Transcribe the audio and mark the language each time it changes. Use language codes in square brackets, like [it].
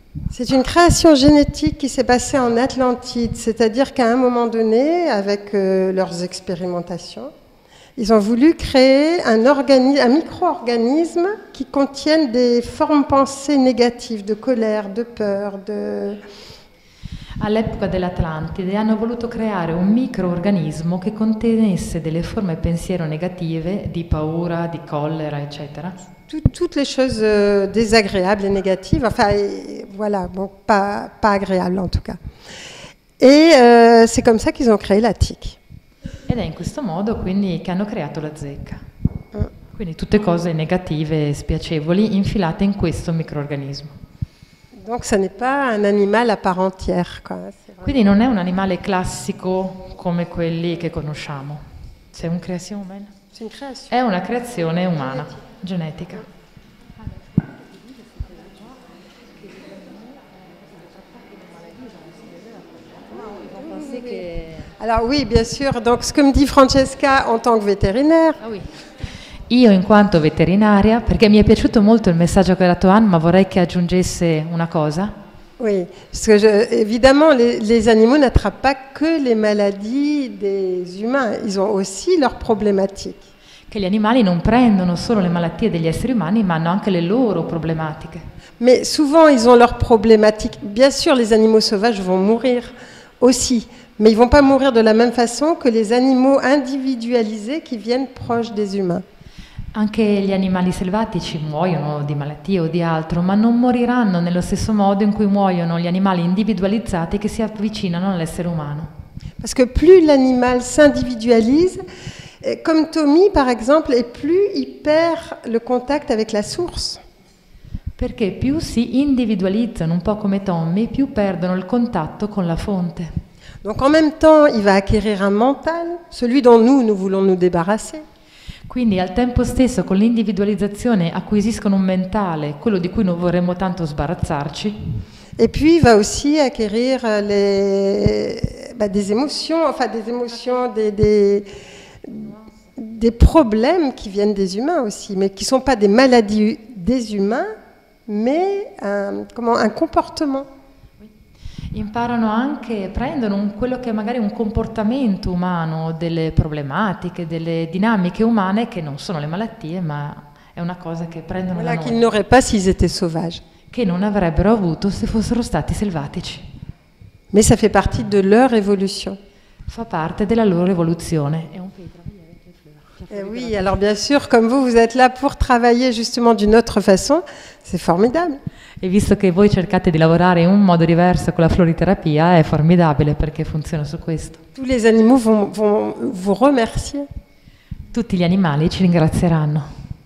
[fr] C'est une création génétique qui s'est passée en Atlantide, c'est-à-dire qu'à un moment donné, avec leurs expérimentations, ils ont voulu créer un micro-organisme qui contienne des formes pensées négatives, de colère, de peur, de... [it] All'epoca dell'Atlantide hanno voluto creare un microorganismo che contenesse delle forme pensiero negative, di paura, di collera, eccetera. [fr] Toutes les choses désagréables et négatives, enfin voilà, bon, pas agréables en tout cas. Et c'est comme ça qu'ils ont créé la tique. [it] Ed è in questo modo quindi che hanno creato la zecca. Quindi tutte cose negative e spiacevoli infilate in questo microorganismo. [fr] Donc ce n'est pas un animal à part entière, quoi. [it] Quindi non è un animale classico come quelli che conosciamo. [fr] C'est une création humaine? [it] È una creazione umana, genetica. [fr] Alors oui, bien sûr. Donc ce que me dit Francesca en tant que vétérinaire. Ah oui. [it] Io in quanto veterinaria, perché mi è piaciuto molto il messaggio che ha dato Anne, ma vorrei che aggiungesse una cosa. [fr] Oui, parce que évidemment, les animaux n'attrapent pas que les maladies des humains, ils ont aussi leurs problématiques. [it] Che gli animali non prendono solo le malattie degli esseri umani, ma hanno anche le loro problematiche. [fr] Mais souvent, ils ont leurs problématiques. Bien sûr, les animaux sauvages vont mourir aussi, mais ils ne vont pas mourir de la même façon que les animaux individualisés qui viennent proches des humains. [it] Anche gli animali selvatici muoiono di malattie o di altro, ma non moriranno nello stesso modo in cui muoiono gli animali individualizzati che si avvicinano all'essere umano. [fr] Parce que plus l'animal s'individualise, comme Tommy par exemple, et plus il perd le contact avec la source. [it] Perché più si individualizzano, un po' come Tommy, più perdono il contatto con la fonte. [fr] Donc en même temps, il va acquérir un mental, celui dont nous voulons nous débarrasser. [it] Quindi al tempo stesso con l'individualizzazione acquisiscono un mentale, quello di cui non vorremmo tanto sbarazzarci. [fr] Et puis il va aussi acquérir des émotions, des problèmes qui viennent des humains aussi, mais qui ne sont pas des maladies des humains, mais un comportement. [it] Imparano anche, prendono quello che è magari un comportamento umano, delle problematiche, delle dinamiche umane che non sono le malattie, ma è una cosa che prendono da noi. [fr] Qu'ils n'auraient pas s'ils étaient sauvages. [it] Che non avrebbero avuto se fossero stati selvatici. [fr] Mais ça fait partie de leur évolution. [it] Fa parte della loro evoluzione. [fr] Oui, alors bien sûr, comme vous êtes là pour travailler justement d'une autre façon, c'est formidable. [it] E visto che voi cercate di lavorare in un modo diverso con la floriterapia, è formidabile perché funziona su questo. [fr] Tous les animaux vont vous remercier. [it] Tutti gli animali ci ringrazieranno.